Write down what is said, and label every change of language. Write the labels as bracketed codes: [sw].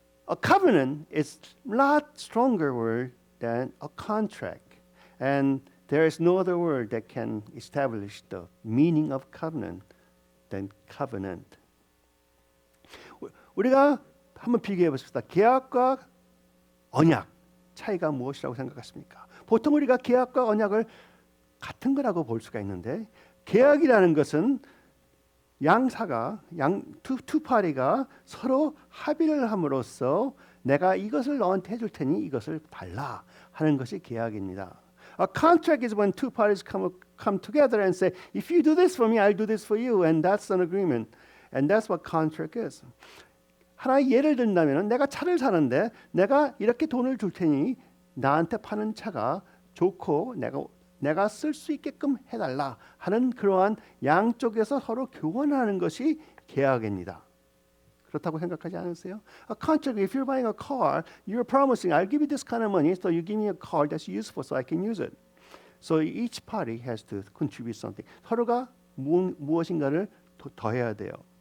[en] A covenant is a lot stronger word than a contract. And there is no other word that can establish the meaning of covenant than covenant. [ko] 우리가 한번 비교해 보십시다. 계약과 언약 차이가 무엇이라고 생각하십니까? 보통 우리가 계약과 언약을 같은 거라고 볼 수가 있는데 계약이라는 것은 양사가 [en] two party [ko] 가 서로 합의를 함으로써 내가 이것을 너한테 해줄 테니 이것을 달라 하는 것이 계약입니다. [en] A contract is when two parties come together and say, if you do this for me, I'll do this for you, and that's an agreement, and that's what contract is. [ko] 하나의 예를 든다면 내가 차를 사는데 내가 이렇게 돈을 줄 테니 나한테 파는 차가 좋고 내가 쓸 수 있게끔 해달라 하는 그러한 양쪽에서 서로 교환하는 것이 계약입니다. 그렇다고 생각하지 않으세요? [en] A contract, if you're buying a car, you're promising, I'll give you this kind of money, so you give me a car that's useful so I can use it. So each party has to contribute something. [ko] 서로가 무엇인가를 더해야 돼요.